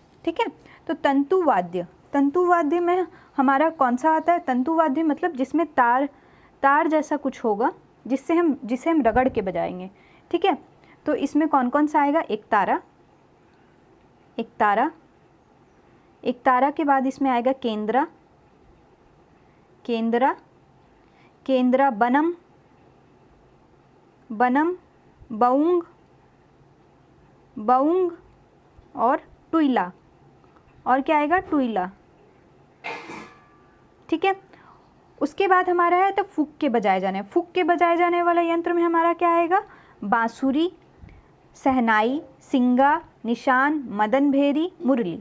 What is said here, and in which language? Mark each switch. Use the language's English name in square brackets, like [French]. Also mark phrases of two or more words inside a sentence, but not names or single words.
[Hindi] ठीक है, तो तंतु वाद्य, तंतु वाद्य में हमारा कौन सा आता है, तंतु वाद्य मतलब जिसमें तार जैसा कुछ होगा, जिसे हम रगड़ के बजाएंगे। ठीक है, तो इसमें कौन कौन सा आएगा, एक तारा, एकतारा, एकतारा के बाद इसमें आएगा केंद्रा, केंद्रा, केंद्रा बनम, बनम, बउंग, बउंग और टुइला, और क्या आएगा टुइला। ठीक है, उसके बाद हमारा है तो फूक के बजाए जाने, फूक के बजाए जाने वाला यंत्र में हमारा क्या आएगा, बांसुरी, सहनाई, सिंगा, निशान, मदन भेरी, मुरली।